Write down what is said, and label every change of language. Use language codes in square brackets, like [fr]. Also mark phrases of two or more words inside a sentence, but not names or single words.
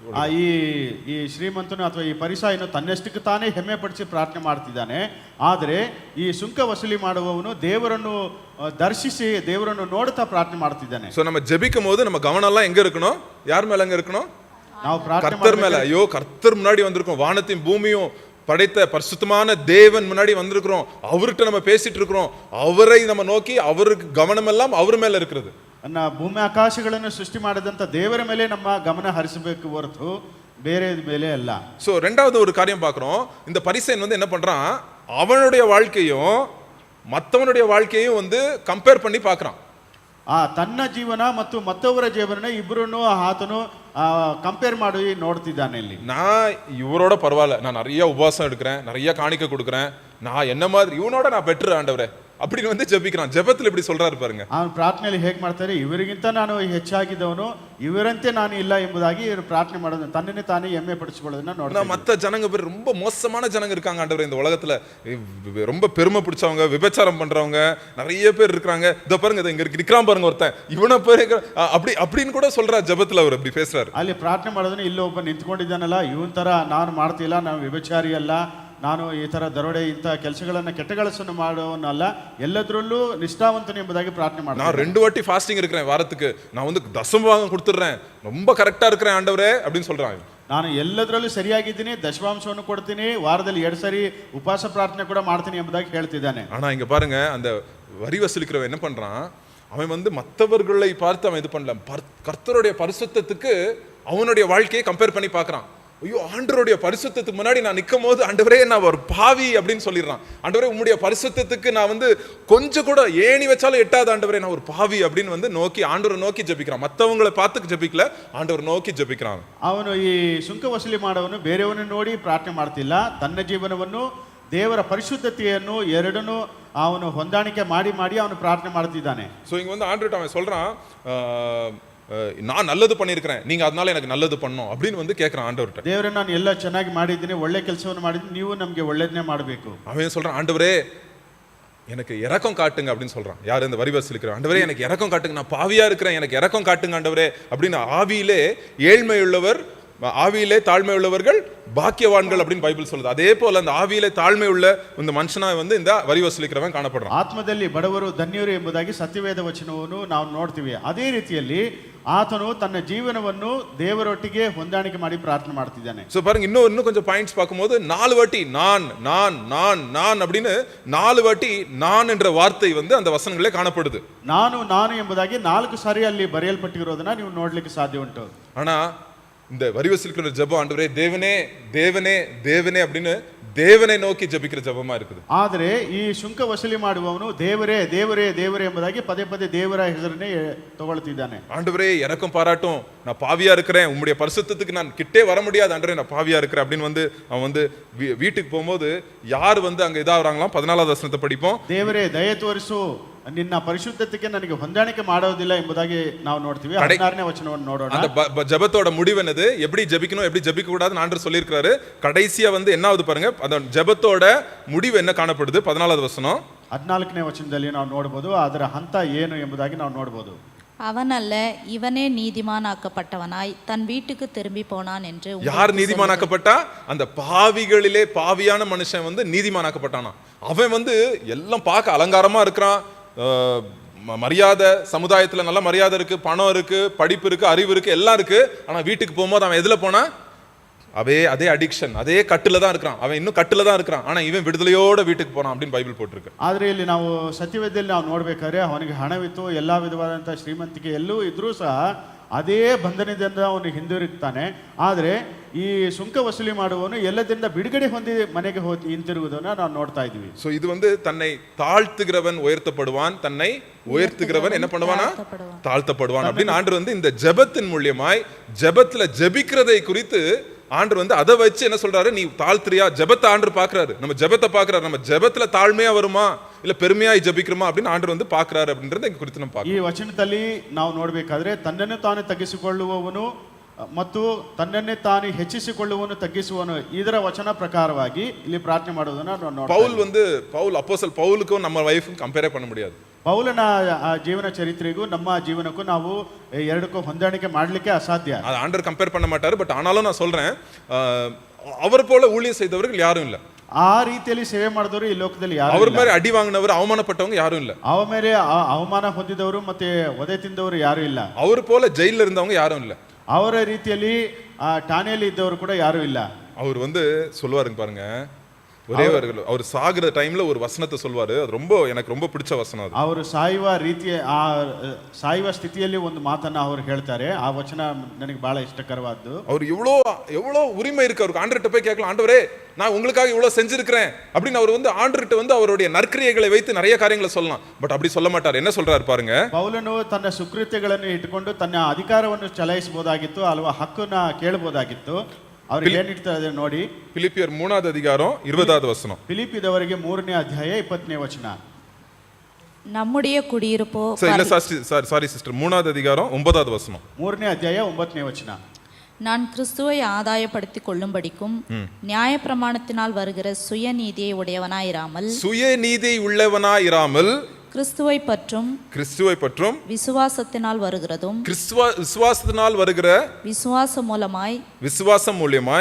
[kn] ಈ ಶ್ರೀಮಂತನು ಅಥವಾ ಈ ಪರಿಸಾಯನು ತನ್ನಷ್ಟಕ್ಕೆ ತಾನೇ ಹೆಮ್ಮೆ ಪಡಿಸಿ ಪ್ರಾರ್ಥನೆ ಮಾಡ್ತಿದ್ದಾನೆ. ಆದರೆ ಈ ಸುಂಕ ವಸೂಲಿ ಮಾಡುವವನು ದೇವರನ್ನು ದರ್ಶಿಸಿ ದೇವರನ್ನು ನೋಡ್ತಾ ಪ್ರಾರ್ಥನೆ ಮಾಡ್ತಿದ್ದಾನೆ. [ta] சோ நம்ம ஜெபிக்கும் போது நம்ம கவனம் எல்லாம் எங்க இருக்கணும்? யார் மேல எங்க இருக்கணும்? [kn] ನಾವು ಪ್ರಾರ್ಥನೆ [ta] கர்த்தர் மேல. ஐயோ, கர்த்தர் முன்னாடி வந்திருக்கோம், வானத்தையும் பூமியும் படைத்த பரிசுத்தமான தேவன் முன்னாடி வந்திருக்கிறோம். அவர்கிட்ட நம்ம பேசிட்டு இருக்கிறோம். அவரை நம்ம நோக்கி அவருக்கு கவனம் எல்லாம் அவர் மேல இருக்கிறது. [kn] ಭೂಮಿ ಆಕಾಶಗಳನ್ನು ಸೃಷ್ಟಿ ಮಾಡಿದಂತ ದೇವರ ಮೇಲೆ ನಮ್ಮ ಗಮನ ಹರಿಸಬೇಕು ಹೊರತು ಬೇರೆ ಮೇಲೆ ಅಲ್ಲ. [ta] சோ ரெண்டாவது ஒரு காரியம் பார்க்கிறோம். இந்த பரிசேயன் என்ன பண்றான், அவனுடைய வாழ்க்கையும் மத்தவனுடைய வாழ்க்கையும் கம்பேர் பண்ணி பார்க்கறான். [kn] ತನ್ನ ಜೀವನ ಮತ್ತು ಮತ್ತೊಬ್ಬರ ಜೀವನ ಇಬ್ಬರನ್ನು ಆತನು ಕಂಪೇರ್ ಮಾಡಿ ನೋಡ್ತಿದ್ದಾನೆ. ಇಲ್ಲಿ [ta] நான் இவரோட பரவாயில்ல, நான் நிறைய உபவாசம் எடுக்கிறேன், நிறைய காணிக்கை கொடுக்குறேன், நான் என்ன மாதிரி இவனோட நான் பெட்டர் ஆண்டவரே அப்படின்னு ஜெபிக்கிறான். ஜெபத்தில் இப்படி சொல்றாரு பாருங்க. [kn] ಅವನು ಪ್ರಾರ್ಥನೆಯಲ್ಲಿ ಹೇಗೆ ಮಾಡ್ತಾರೆ, ಇವರಿಗಿಂತ ನಾನು ಹೆಚ್ಚಾಗಿದ್ದವನು, ಇವರಂತೆ ನಾನು ಇಲ್ಲ ಎಂಬುದಾಗಿ ಇವರು ಪ್ರಾರ್ಥನೆ ಮಾಡೋದು, ತನ್ನನ್ನೇ ತಾನೇ ಹೆಮ್ಮೆ ಪಡಿಸಿಕೊಳ್ಳೋದನ್ನ ನೋಡ್ತಾರೆ. [ta] மற்ற ஜனங்க பேர் ரொம்ப மோசமான ஜனங்க இருக்காங்க ஆண்டவரே இந்த உலகத்துல. ரொம்ப பெருமை பிடிச்சவங்க, விபச்சாரம் பண்றவங்க நிறைய பேர் இருக்காங்க. இதோ பாருங்க, இங்க இருக்கிறான் பாருங்க ஒருத்தன், இவனை பேர் அப்படின்னு கூட சொல்றாரு ஜெபத்துல. அவர் அப்படி பேசுறாரு. [kn] ಅಲ್ಲಿ ಪ್ರಾರ್ಥನೆ ಮಾಡೋದನ್ನ ಇಲ್ಲಿ ಒಬ್ಬ ನಿಂತ್ಕೊಂಡಿದ್ದಾನಲ್ಲ, ಇವನ್ ತರ ನಾನು ಮಾಡ್ತಿಲ್ಲ, ನಾನು ವ್ಯಭಿಚಾರಿ ಅಲ್ಲ, ನಾನು ಈ ತರ ದರೋಡೆ ಇಂಥ ಕೆಲಸಗಳನ್ನ ಕೆಟ್ಟ ಕೆಲಸವನ್ನು ಮಾಡೋನಲ್ಲ, ಎಲ್ಲದರಲ್ಲೂ ನಿಷ್ಠಾವಂತನು ಎಂಬುದಾಗಿ ಪ್ರಾರ್ಥನೆ ಮಾಡ್ತಾನೆ. [ta] நான் 2 வாட்டி ஃபாஸ்டிங் இருக்கிறேன் வாரத்துக்கு, நான் தசமபாகம் கொடுத்துறேன், ரொம்ப கரெக்டா இருக்கிறேன் ஆண்டவரே அப்படின்னு சொல்றான். [kn] ನಾನು ಎಲ್ಲದರಲ್ಲೂ ಸರಿಯಾಗಿದ್ದೀನಿ, ದಶಮಾಂಶವನ್ನು ಕೊಡ್ತೀನಿ, ವಾರದಲ್ಲಿ 2 ಸರಿ ಉಪವಾಸ ಪ್ರಾರ್ಥನೆ ಕೂಡ ಮಾಡ್ತೀನಿ ಎಂಬುದಾಗಿ ಹೇಳ್ತಿದ್ದಾನೆ. [ta] ஆனா இங்க பாருங்க, அந்த வரி வசூலிக்கிறவன் என்ன பண்றான், அவன் மற்றவர்களை பார்த்து அவன் இது பண்ணல, கர்த்தருடைய பரிசுத்தத்துக்கு அவனுடைய வாழ்க்கையை கம்பேர் பண்ணி பார்க்கறான். ஐயோ, ஆண்டவருடைய பரிசுத்தத்துக்கு முன்னாடி நான் நிற்கும் போது ஆண்டவரே நான் ஒரு பாவி அப்படின்னு சொல்லிடுறான். ஆண்டவரே உம்முடைய பரிசுத்தத்துக்கு நான் கொஞ்சம் கூட ஏணி வச்சாலும் எட்டாத ஆண்டவரே நான் ஒரு பாவி அப்படின்னு நோக்கி ஆண்டவரை நோக்கி ஜெபிக்கிறான். மற்றவங்களை பார்த்து ஜெபிக்கல, ஆண்டவர் நோக்கி ஜெபிக்கிறான். [kn] ಅವನು ಈ ಸುಂಕ ವಸೂಲಿ ಮಾಡುವನು ಬೇರೆಯವನ್ನ ನೋಡಿ ಪ್ರಾರ್ಥನೆ ಮಾಡ್ತಿಲ್ಲ, ತನ್ನ ಜೀವನವನ್ನು ದೇವರ ಪರಿಶುದ್ಧತೆಯನ್ನು ಎರಡನ್ನು ಅವನು ಹೊಂದಾಣಿಕೆ ಮಾಡಿ ಮಾಡಿ ಅವನು ಪ್ರಾರ್ಥನೆ ಮಾಡ್ತಿದ್ದಾನೆ. [ta] ஸோ இங்க ஆண்டவர் அவன் சொல்றான், நான் நல்லது பண்ணியிருக்கிறேன், நீங்க அதனால எனக்கு நல்லது பண்ணணும் அப்படின்னு வந்து கேட்கறான் ஆண்டவர்கிட்ட. [kn] ದೇವರೇ ನಾನು ಎಲ್ಲ ಚೆನ್ನಾಗಿ ಮಾಡಿದ್ದೀನಿ, ಒಳ್ಳೆ ಕೆಲಸವನ್ನು ಮಾಡಿದ್ದೀನಿ, ನೀವು ನಮಗೆ ಒಳ್ಳೇದನ್ನೇ ಮಾಡಬೇಕು. [ta] அவன் சொல்றான், ஆண்டவரே எனக்கு இரக்கம் காட்டுங்க அப்படின்னு சொல்றான். யார் இந்த வரி வசூலிக்கிறவன்? ஆண்டவரே எனக்கு இரக்கம் காட்டுங்க, நான் பாவியா இருக்கிறேன், எனக்கு இரக்கம் காட்டுங்க ஆண்டவரே அப்படின்னு. ஆவியிலே ஏழ்மை உள்ளவர், ஆவியிலே தாழ்மை உள்ளவர்கள் பாக்கியவான்கள் அப்படின்னு பைபிள் சொல்லுது. அதே போல அந்த ஆவியிலே தாழ்மை உள்ள இந்த மனுஷனா வந்து இந்த வரி ವಸೂಲಿக்கிறவன் ಕಾಣப்படுறான். [kn] ಆತ್ಮದಲ್ಲಿ ಬಡವರು ಧನ್ಯರು ಎಂಬುದಾಗಿ ಸತ್ಯವೇದ ವಚನವನ್ನು ನಾವು ನೋಡ್ತೀವಿ. ಅದೇ ರೀತಿಯಲ್ಲಿ ಆತನು ತನ್ನ ಜೀವನವನ್ನು ದೇವರೊಟ್ಟಿಗೆ ಹೊಂದಾಣಿಕೆ ಮಾಡಿ ಪ್ರಾರ್ಥನೆ ಮಾಡ್ತಿದ್ದಾನೆ. [ta] சோ பாருங்க, இன்னும் கொஞ்சம் பாயிண்ட்ஸ் பார்க்கும்போது 4 வாட்டி நான் நான் நான் நான் அப்படின்னு 4 வாட்டி நான் என்ற வார்த்தை வந்து அந்த வசனங்களே காணப்படுது. [kn] ನಾನು ನಾನು ಎಂಬುದಾಗಿ 4 ಸಾರಿ ಅಲ್ಲಿ ಬರೆಯಲ್ಪಟ್ಟಿರೋದನ್ನ ನೀವು ನೋಡ್ಲಿಕ್ಕೆ ಸಾಧ್ಯ ಉಂಟು. [ta] ஆனா இந்த வரி வசூலிக்கிற ஜெபம் ஆண்டவரே தேவனே தேவனே தேவனே அப்படின்னு தேவனை நோக்கி ஜெபிக்கிற ஜெபமா இருக்குது. [kn] ಆದರೆ ಈ ಶುಂಕ ವಸೂಲಿ ಮಾಡುವವನು ದೇವರೇ ದೇವರೇ ದೇವರೇ ಎಂಬುದಾಗಿ ಪದೇ ಪದೇ ದೇವರ ಹೆಸರನ್ನೇ ತಗೊಳ್ತಿದ್ದಾನೆ. [ta] ஆண்டவரே எனக்கும் பாராட்டும், நான் பாவியா இருக்கிறேன், உம்முடைய பரிசுத்தத்துக்கு நான் கிட்டே வர முடியாது ஆண்டவரே, நான் பாவியா இருக்கிறேன் அப்படின்னு வந்து அவன் வந்து வீட்டுக்கு போகும்போது யார் வந்து அங்க இதாகிறாங்களாம். 14வது வசனத்தை படிப்போம். [kn] ದೇವರೇ ದಯೆ ತೋರಿಸು, ನಿನ್ನ ಪರಿಶುದ್ಧತೆಗೆ ನನಗೆ ಹೊಂದಾಣಿಕೆ ಮಾಡೋದಿಲ್ಲ ಎಂಬುದಾಗಿ ನಾವು ನೋಡ್ತೀವಿ. 16ನೇ ವಚನವನ್ನು ನೋಡೋಣ. [ta] அந்த ஜெபத்தோட முடிவு என்னது, எப்படி ஜெபிக்கணும் எப்படி ஜெபிக்க கூடாதுன்னு ஆண்டவர் சொல்லியிருக்காரு. கடைசியா வந்து என்ன ஆகுது பாருங்க, அந்த ஜெபத்தோட முடிவு என்ன காணப்படுது. 14வது வசனம் [kn] 14ನೇ ವಚನದಲ್ಲಿ ನಾವು ನೋಡಬಹುದು ಅದರ ಹಂತ ಏನು ಎಂಬುದಾಗಿ ನಾವು ನೋಡಬಹುದು. [ta] அவனல்ல இவனே நீதிமானாக்கப்பட்டவனாய் தன் வீட்டுக்கு திரும்பி போனான் என்று. யார் நீதிமானாக்கப்பட்டா? அந்த பாவிகளிலே பாவியான மனுஷன் வந்து நீதிமானாக்கப்பட்டானா. அவன் வந்து எல்லாம் பார்க்க அலங்காரமா இருக்கிறான், மரியாதை, சமுதாயத்துல நல்ல மரியாதை இருக்கு, பணம் இருக்கு, படிப்பு இருக்கு, அறிவு இருக்கு, எல்லாம் இருக்கு. ஆனா வீட்டுக்கு போகும்போது அவன் எதுல போனா? அதே அடிக்ஷன், அதே கட்டுல தான் இருக்கிறான். அவன் இன்னும் கட்டுல தான் இருக்கிறான். ஆனா இவன் விடுதலையோட வீட்டுக்கு போறான் அப்படின்னு பைபிள் போட்டிருக்கு. [kn] ಆದ್ರೆ ಇಲ್ಲಿ ನಾವು ಸತ್ಯವೇದದಲ್ಲಿ ನಾವು ನೋಡ್ಬೇಕಾದ್ರೆ ಅವನಿಗೆ ಹಣವಿತ್ತು, ಎಲ್ಲಾ ವಿಧವಾದಂತಹ ಶ್ರೀಮಂತಿಕೆ ಎಲ್ಲವೂ ಇದ್ರೂ ಸಹ ಅದೇ ಬಂಧನದಿಂದ ಅವನು ಹಿಂದಿರುಗ್ತಾನೆ. ಆದರೆ ಈ ಸುಂಕ ವಸೂಲಿ ಮಾಡುವವನು ಎಲ್ಲದಿಂದ ಬಿಡುಗಡೆ ಹೊಂದಿ ಮನೆಗೆ ಹಿಂತಿರುಗುವುದನ್ನ ನಾವು ನೋಡ್ತಾ ಇದ್ವಿ. [ta] சோ இது வந்து தன்னை தாழ்த்துகிறவன் உயர்த்தப்படுவான், தன்னை உயர்த்துகிறவன் என்ன பண்ணுவானா? தாழ்த்தப்படுவான் அப்படின்னு ஆண்டவர் வந்து இந்த ஜெபத்தின் மூலியமாய் ஜெபத்துல ஜெபிக்கிறதை குறித்து ஆண்டவர் வந்து அதை வச்சு என்ன சொல்றாரு, நீ தாழ்த்துறியா? ஜெபத்தை ஆண்டவர் பாக்குறாரு, நம்ம ஜெபத்தை பாக்குறாரு, நம்ம ஜெபத்துல தாழ்மையா வருமா இல்ல பெருமையாய் ஜெபிக்கிறோமா அப்படின்னு ஆண்டவர் வந்து பாக்குறாரு அப்படின்றத இங்க குறித்து நம்ம பார்க்கலாம். [kn] ಈ ವಚನದಲ್ಲಿ ನಾವು ನೋಡ್ಬೇಕಾದ್ರೆ ತನ್ನನ್ನು ತಾನು ತಗ್ಗಿಸಿಕೊಳ್ಳುವವನು ಮತ್ತು ತನ್ನನ್ನೇ ತಾನು ಹೆಚ್ಚಿಸಿಕೊಳ್ಳುವವನು ತಗ್ಗಿಸುವವನು, ಇದರ ವಚನ ಪ್ರಕಾರವಾಗಿ ಇಲ್ಲಿ ಪ್ರಾರ್ಥನೆ ಮಾಡೋದನ್ನ ನಾವು ನೋಡ್ತೀವಿ. [ta] பவுல் வந்து அப்போஸ்தலன் பவுலுக்கும் நம்ம லைஃபும் கம்பேரே பண்ண முடியாது. [kn] ಪೌಲನ ಜೀವನ ಚರಿತ್ರೆಗೂ ನಮ್ಮ ಜೀವನಕ್ಕೂ ನಾವು ಎರಡಕ್ಕೂ ಹೊಂದಾಣಿಕೆ ಮಾಡಲಿಕ್ಕೆ ಅಸಾಧ್ಯ. [ta] அது ஆண்டவர் கம்பேர் பண்ண மாட்டாரு. பட் ஆனாலும் நான் சொல்றேன், அவர் போல ஊழியம் செய்தவர்கள் யாரும் இல்ல. [kn] ಆ ರೀತಿಯಲ್ಲಿ ಸೇವೆ ಮಾಡಿದವರು ಈ ಲೋಕದಲ್ಲಿ ಯಾರು [ta] அவர் [kn] ಇಲ್ಲ. [ta] மாதிரி அடி வாங்கினவர் அவமானப்பட்டவங்க யாரும் இல்ல. [kn] ಅವ ಮೇಲೆ ಅವಮಾನ ಹೊಂದಿದವರು ಮತ್ತೆ ಒದೆ ತಿಂದವರು ಯಾರು ಇಲ್ಲ. [ta] அவர் போல ஜெயில இருந்தவங்க யாரும் இல்ல. [kn] ಅವರ ರೀತಿಯಲ್ಲಿ ಠಾಣೆಯಲ್ಲಿ ಇದ್ದವರು ಕೂಡ ಯಾರು ಇಲ್ಲ. [ta] அவர் வந்து சொல்லுவாருங்க பாருங்க, ஒரே அவர் சாகுற டைம்ல ஒரு வசனத்தை சொல்வாரு. அது எனக்கு ரொம்ப பிடிச்ச வசனம். அது [kn] ಅವರು ಸಾಯುವ ಸ್ಥಿತಿಯಲ್ಲಿ ಒಂದು ಮಾತನ್ನ ಅವರು ಹೇಳ್ತಾರೆ. ಆ ವಚನ ನನಗೆ ಬಹಳ ಇಷ್ಟಕರವಾದ್ದು. [ta] அவர் எவ்வளோ உரிமை இருக்கு அவருக்கு. ஆண்டவர்கிட்ட போய் கேட்கலாம், ஆண்டவரே நான் உங்களுக்காக இவ்வளவு செஞ்சிருக்கிறேன் அப்படின்னு அவர் வந்து ஆண்டவர்கிட்ட வந்து அவருடைய நற்கிரியைகளை வைத்து நிறைய காரியங்களை சொல்லலாம். பட் அப்படி சொல்ல மாட்டார். என்ன சொல்றாரு பாருங்க, [kn] ಪೌಲನು ತನ್ನ ಸುಕೃತ್ಯಗಳನ್ನು ಇಟ್ಟುಕೊಂಡು ತನ್ನ ಅಧಿಕಾರವನ್ನು ಚಲಾಯಿಸಬಹುದಾಗಿತ್ತು, ಅಲ್ವಾ ಹಕ್ಕನ್ನ ಕೇಳಬಹುದಾಗಿತ್ತು. ಅವ್ರಿಗೆ ಏನಿರ್ತದೆ ನೋಡಿ, [ta] பிலிப்பியர் 3வது அதிகாரம் 20வது வசனம். [kn] ಫಿಲಿಪ್ಪಿದವರಿಗೆ 3ನೇ ಅಧ್ಯಾಯ 20ನೇ ವಚನ. [ta] நம்முடைய குடியிருப்போ இல்ல [en] sorry sister, [ta] 3வது அதிகாரம் 9வது வசனம். [kn] 3ನೇ ಅಧ್ಯಾಯ 9ನೇ ವಚನ. [ta] நான் கிறிஸ்துவை ஆதாயப்படுத்திக் கொள்ளும்படிக்கும் நியாயப்பிரமாணத்தினால் வருகிற சுயநீதியை உடையவனாயிராமல் கிறிஸ்துவை பற்றும் விசுவாசத்தினால் வருகிறதும் விசுவாசத்தினால் வருகிற விசுவாசம் மூலமாய்